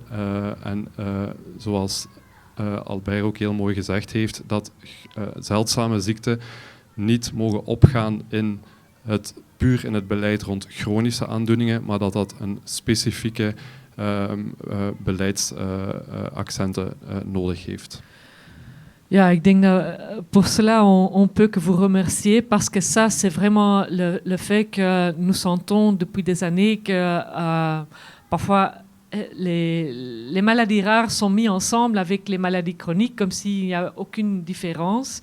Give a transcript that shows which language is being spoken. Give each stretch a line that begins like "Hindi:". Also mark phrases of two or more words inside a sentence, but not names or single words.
Dutch: En zoals Albert ook heel mooi gezegd heeft, dat zeldzame ziekten niet mogen opgaan puur in het beleid rond chronische aandoeningen, maar dat een specifieke beleidsaccenten nodig heeft. Ja, ik denk dat
French: pour cela, on peut que vous remercier parce que ça, c'est vraiment le fait que nous sentons depuis des années que parfois les maladies rares sont mises ensemble avec les maladies chroniques comme s'il n'y a aucune différence.